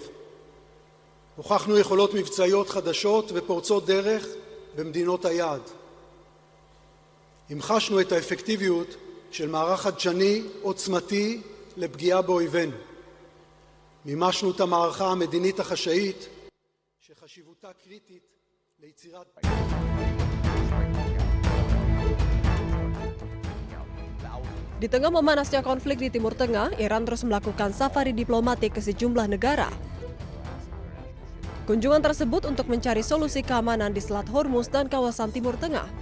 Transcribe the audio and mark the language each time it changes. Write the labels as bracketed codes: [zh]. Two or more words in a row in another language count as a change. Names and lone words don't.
[he] הוכחנו יכולות מבצעיות חדשות ופורצות דרך במדינות היעד. המחשנו את האפקטיביות של מערך חדשני עוצמתי לפגיעה באויבינו. מימשנו את המערכה המדינית החשאית שחשיבותה קריטית ליצירת... [id] Di tengah memanasnya konflik di Timur Tengah, Iran terus melakukan safari diplomatik ke sejumlah negara. Kunjungan tersebut untuk mencari solusi keamanan di Selat Hormuz dan kawasan Timur Tengah.